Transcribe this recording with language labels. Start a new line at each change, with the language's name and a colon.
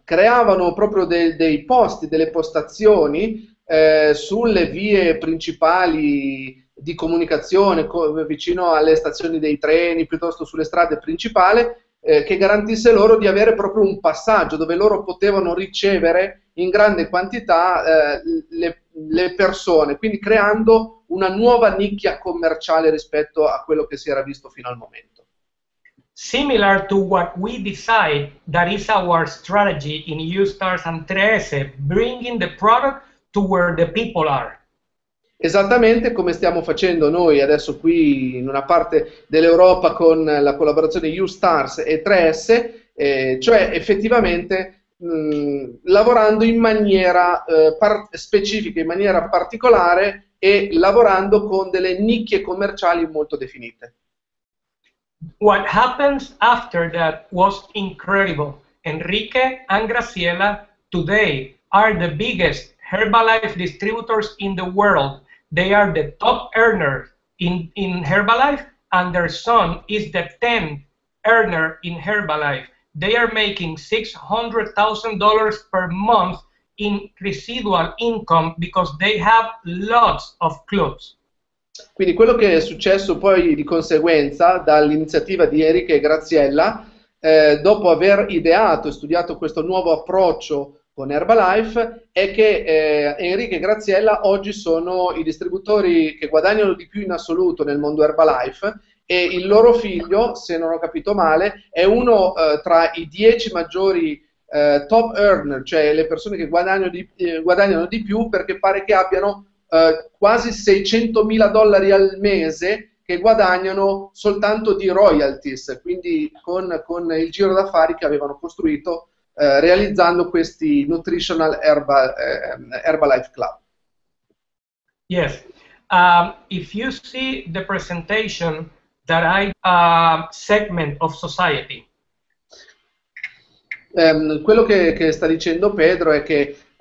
Italian: Creavano proprio dei posti, delle postazioni sulle vie principali di comunicazione, vicino alle stazioni dei treni, piuttosto sulle strade principali, che garantisse loro di avere proprio un passaggio dove loro potevano ricevere in grande quantità le persone, quindi creando una nuova nicchia commerciale rispetto a quello che si era visto fino al momento.
English: Similar to what we decide, that is our strategy in U-Stars and 13, bringing the product to where the people are.
Italian: Esattamente come stiamo facendo noi adesso qui in una parte dell'Europa con la collaborazione U-Stars e 13, cioè effettivamente lavorando in maniera specifica, in maniera particolare e lavorando con delle nicchie commerciali molto definite.
English: What happens after that was incredible. Enrique and Graciela today are the biggest Herbalife distributors in the world. They are the top earners in Herbalife, and their son is the 10th earner in Herbalife. They are making $600,000 per month in residual income because they have lots of clubs.
Italian: Quindi quello che è successo poi di conseguenza dall'iniziativa di Enrique e Graziella, dopo aver ideato e studiato questo nuovo approccio con Herbalife, è che Enrique e Graziella oggi sono i distributori che guadagnano di più in assoluto nel mondo Herbalife, e il loro figlio, se non ho capito male, è uno tra i 10 maggiori top earner, cioè le persone che guadagnano di più, perché pare che abbiano quasi $600.000 al mese che guadagnano soltanto di royalties, quindi con il giro d'affari che avevano costruito realizzando questi Nutritional Herbalife Club.
English: Yes, if you see the presentation that segment of society.
Italian: Quello che sta dicendo Pedro è che